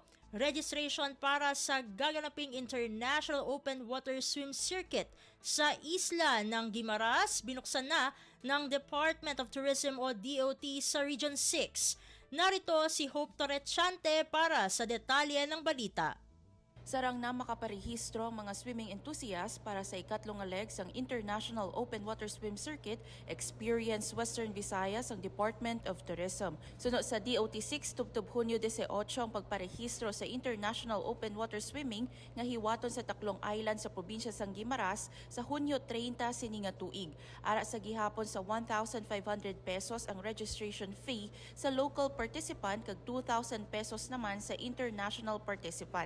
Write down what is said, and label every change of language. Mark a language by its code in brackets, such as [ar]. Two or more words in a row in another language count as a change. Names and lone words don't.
[tl] Registration para sa gaganaping International Open Water Swim Circuit sa isla ng Guimaras binuksan na ng Department of Tourism o DOT sa Region 6. Narito si Hope Torrechante para sa detalye ng balita. [hil] Sarang na makaparehistro ang mga [en] swimming enthusiasts [hil] para sa ikatlong leg sang International Open Water Swim Circuit Experience Western Visayas ang Department of Tourism. Sunod sa DOT6 tubtob Hunyo 18 ang pagparehistro sa International Open Water Swimming nga hiwaton sa taklong island sa probinsya sang Guimaras sa Hunyo 30 sini nga tuig. Ara sa gihapon sa 1,500 pesos ang [en] registration fee [hil] sa [en] local participant [hil] kag 2,000 pesos naman sa [en] international participant.